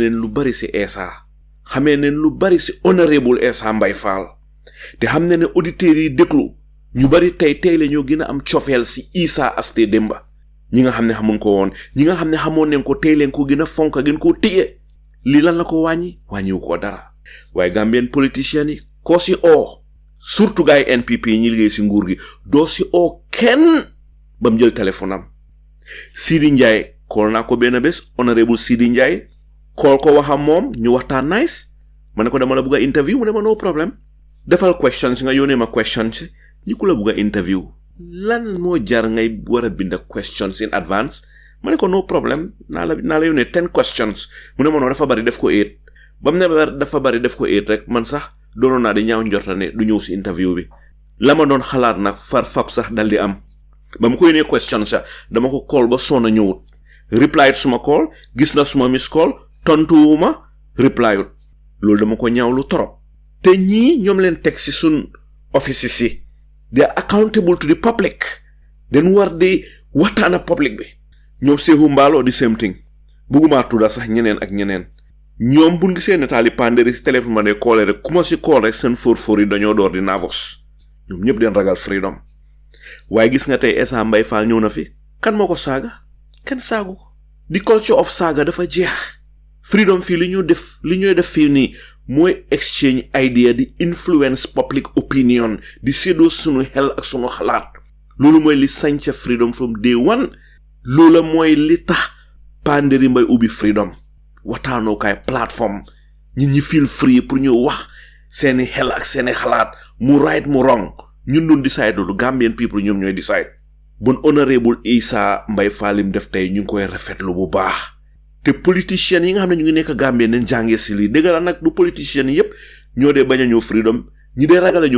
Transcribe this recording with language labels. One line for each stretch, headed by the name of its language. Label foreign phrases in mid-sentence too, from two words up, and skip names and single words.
Wolof: neen lu bari si Essa xamee neen lu bari si Honourable Essa Faal te xam ne ne auditeurs yi déglu ñu bari tey la ñoo gën a am cofeel si Essa Aste Demba ñi nga xam ne xamuñ ko woon ñi nga xam ne xamoon nañ ko tey leen ko gën a fonk gën koo téye lii lan la ko wàññiwu ko dara waaye
French: Gambien politiciens
Wolof: yi koo si surtout gaay NPP ñi liggéey si nguur gi doo si kenn ba mu jël téléphone am Sidi Njie call naa ko benn bés Honourable Sidi Njie call ko waxam moom ñu waxtaan nice ma ne ko dama la bugg a interview mu ne ma no problème defal questions nga yónnee ma questions ñi ku la bugg a interview lan moo jar ngay war a bind
English: questions in advance
Wolof: ma ne ko no problème naa la yónnee 10 questions mu ne ma noo dafa bari def ko 8 ba mu ne dafa bari def ko 8 rek man sax doonoon naa di ñaaw njorta ne du ñëw si interview bi la ma doon xalaat nag far fab sax dal di am ba ma ko yónnee question sax dama ko call ba soona ñëwut reply suma call gis na suma
English: miss call
Wolof: tontuwuma reply loolu dama ko ñaawlu torop te ñii ñoom leen teg si sun office si
English: they are accountable to the public
Wolof: den war di waxtaan ak public bi ñoom Seehu Mbaalo di
English: same thing
Wolof: bugguma tudda sax ñeneen ak ñeneen ñoom buñ gisee nataali pandéri si téléphone ma ne koole rek ku ma si kool rek seen fóor yi dañoo door di nervous ñoom ñëpp den ragal freedom waaye gis nga tey Essa Faal ñëw na fi kan moo ko saaga kenn saagu ko
English: the culture of
Wolof: saaga dafa jeex freedom fii li ñuy def fii nii mooy
English: exchange idea
Wolof: di
English: influence public opinion
Wolof: di séddoo sunu xel ak sunu xalaat loolu mooy li sanca
English: freedom from day one
Wolof: loola mooy li tax Panderi Mbay ubbi freedom waxtaanookaay plateforme ñun ñi
English: feel free
Wolof: pour ñu wax seeni xel ak seeni xalaat mu right mu wrong ñun doon decide loolu Gambian people ñoom ñooy decide bon Honourable Essa Faal lim def tey ñu ngi koy rafetlu bu baax te politiciens yi nga xam ne ñu ngi nekk Gambie nañ jàngee si lii dëgg la nag du politiciens yépp ñoo dee bañ a ñëw freedom ñi dee ragal a ñëw